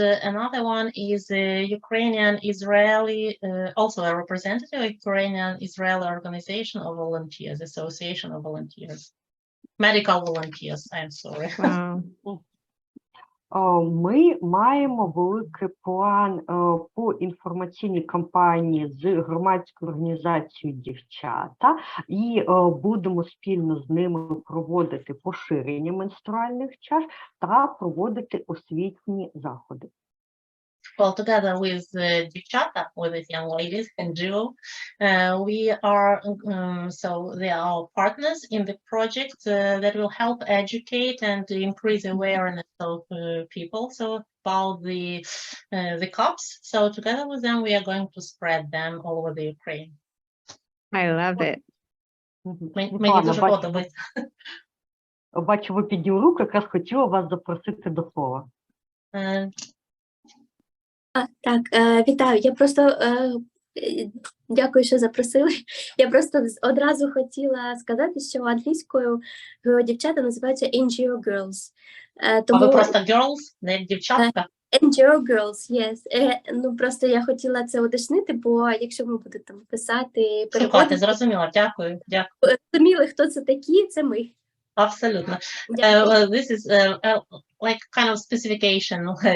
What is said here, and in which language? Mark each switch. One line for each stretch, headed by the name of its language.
English: Another one is a Ukrainian-Israeli, also a representative of Ukrainian-Israeli organization of volunteers, Association of Volunteers. Medical volunteers, I'm sorry. Wow.
Ukrainian: Ми маємо великий план по інформаційній кампанії з громадською організацією «Дівчата» і будемо спільно з ними проводити поширення менструальних чаш та проводити освітні заходи.
English: Well, together with Дівчата, with these young ladies and duo, we are, so they are our partners in the project that will help educate and increase awareness of people about the cups. So together with them, we are going to spread them all over the Ukraine. I love it.
Ukrainian: Мені дуже подобається. Бачу, ви підняли руку, якраз хотіла вас запросити до слова. Так, вітаю. Я просто дякую, що запросили. Я просто одразу хотіла сказати, що англійською дівчата називаються NGO Girls. Тому... А ви просто girls, не дівчатка?
English: NGO Girls, yes.
Ukrainian: Ну, просто я хотіла це уточнити, бо якщо ми будемо там писати, переводити... Зрозуміла, дякую. Зрозуміли, хто це такі, це ми. Абсолютно.
English: This is like kind of specification.